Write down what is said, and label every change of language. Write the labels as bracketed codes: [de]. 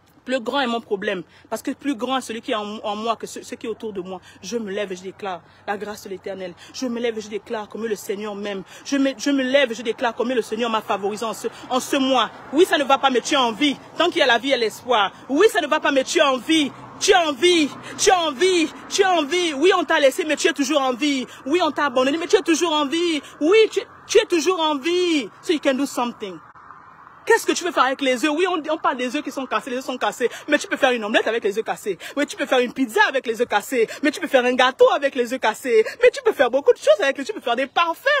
[fr] Le grand est mon problème. Parce que plus grand est celui qui est en moi que ce qui est autour de moi. Je me lève et je déclare la grâce de l'Éternel. Je me lève et je déclare combien le Seigneur m'aime. Je me lève et je déclare combien le Seigneur m'a favorisé en ce mois. Oui, ça ne va pas, mais tu as envie. Tant qu'il y a la vie et l'espoir. Oui, ça ne va pas, mais tu as envie. Tu as envie, tu as envie, tu as envie. Oui, on t'a laissé, mais tu es toujours en vie. Oui, on t'a abandonné, mais tu es toujours en vie. Oui, tu es toujours en vie. [en] So you can do something. [fr] Qu'est-ce que tu peux faire avec les œufs? Oui, on parle des œufs qui sont cassés, les œufs sont cassés. Mais tu peux faire une omelette avec les œufs cassés. Oui, tu peux faire une pizza avec les œufs cassés. Mais tu peux faire un gâteau avec les œufs cassés. Mais tu peux faire beaucoup de choses avec les œufs. Tu peux faire des parfums.